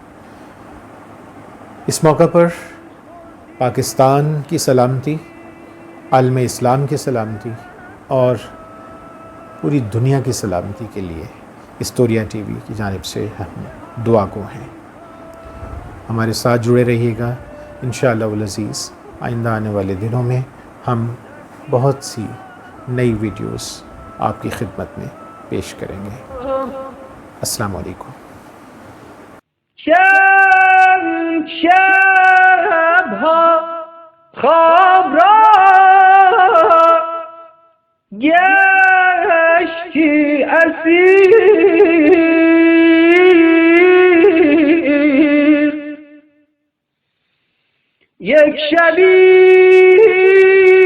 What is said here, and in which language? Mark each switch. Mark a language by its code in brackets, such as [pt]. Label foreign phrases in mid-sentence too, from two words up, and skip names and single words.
[ur] اس موقع پر پاکستان کی سلامتی، عالم اسلام کی سلامتی اور پوری دنیا کی سلامتی کے لیے ہسٹوریا ٹی وی کی جانب سے ہم دعا گو ہیں۔ ہمارے ساتھ جڑے رہیے گا۔ [ar] انشاءاللہ العزیز [ur] آئندہ آنے والے دنوں میں ہم بہت سی نئی ویڈیوز آپ کی خدمت میں پیش کریں گے۔ [ar] السلام علیکم۔ [fa] چند شبها خواب را گشتی اسیر، یک شبی